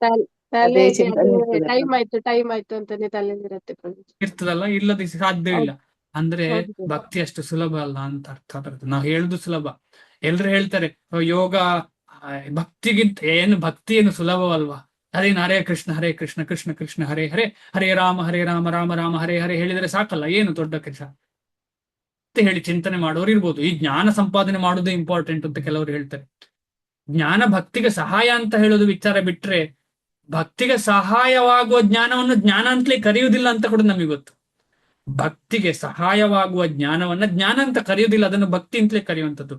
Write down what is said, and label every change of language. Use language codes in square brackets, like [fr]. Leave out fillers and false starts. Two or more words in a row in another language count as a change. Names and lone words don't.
[kn] ಟೈಮ್ ಆಯ್ತು ಅಂತಾನೆ ತಲೆಯಲ್ಲಿರತ್ತೆ ಇರ್ತದಲ್ಲ? ಇಲ್ಲದ ಸಾಧ್ಯವಿಲ್ಲ. ಅಂದ್ರೆ ಭಕ್ತಿ ಅಷ್ಟು ಸುಲಭ ಅಲ್ಲ ಅಂತ ಅರ್ಥ ಬರುತ್ತೆ. ನಾವು ಹೇಳುದು ಸುಲಭ, ಎಲ್ರು ಹೇಳ್ತಾರೆ ಯೋಗ ಭಕ್ತಿ ಏನು ಸುಲಭವಲ್ವಾ? ಅದೇನು ಹರೇ ಕೃಷ್ಣ ಕೃಷ್ಣ ಕೃಷ್ಣ ಹರೇ ಹರೇ, ಹರೇ ರಾಮ ರಾಮ ರಾಮ ಹರೇ ಹರೇ ಹೇಳಿದರೆ ಸಾಕಲ್ಲ, ಏನು ದೊಡ್ಡ ಕೆಲಸ ಅಂತ ಹೇಳಿ ಚಿಂತನೆ ಮಾಡೋರು ಇರ್ಬೋದು. ಈ ಜ್ಞಾನ ಸಂಪಾದನೆ ಮಾಡೋದೇ ಇಂಪಾರ್ಟೆಂಟ್ ಅಂತ ಕೆಲವರು ಹೇಳ್ತಾರೆ. ಜ್ಞಾನ ಭಕ್ತಿಗೆ ಸಹಾಯ ಅಂತ ಹೇಳೋದು ವಿಚಾರ ಬಿಟ್ರೆ, ಭಕ್ತಿಗೆ ಸಹಾಯವಾಗುವ ಜ್ಞಾನವನ್ನು ಜ್ಞಾನ ಅಂತಲೇ ಕರೆಯುವುದಿಲ್ಲ ಅಂತ ಕೂಡ ನಮಗೆ ಗೊತ್ತು. ಭಕ್ತಿಗೆ ಸಹಾಯವಾಗುವ ಜ್ಞಾನವನ್ನ ಜ್ಞಾನ ಅಂತ ಕರೆಯುವುದಿಲ್ಲ, ಅದನ್ನು ಭಕ್ತಿ ಅಂತಲೇ ಕರೆಯುವಂಥದ್ದು.